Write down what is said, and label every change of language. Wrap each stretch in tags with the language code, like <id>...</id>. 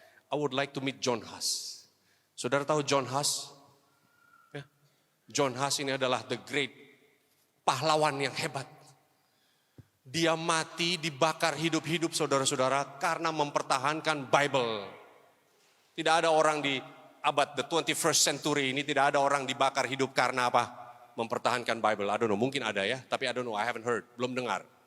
<en>I would like to meet John Huss.</en> <id>Saudara tahu John Huss? Ya. John Huss ini adalah</id> <en>the great</en> <id>pahlawan yang hebat. Dia mati dibakar hidup-hidup saudara-saudara karena mempertahankan Bible. Tidak ada orang di abad</id> <en>the 21st century</en> <id>ini, tidak ada orang dibakar hidup karena apa? Mempertahankan Bible.</id> <en>I don't know,</en> <id>mungkin ada ya, tapi</id> <en>I don't know, I haven't heard,</en> <id>belum dengar.</id>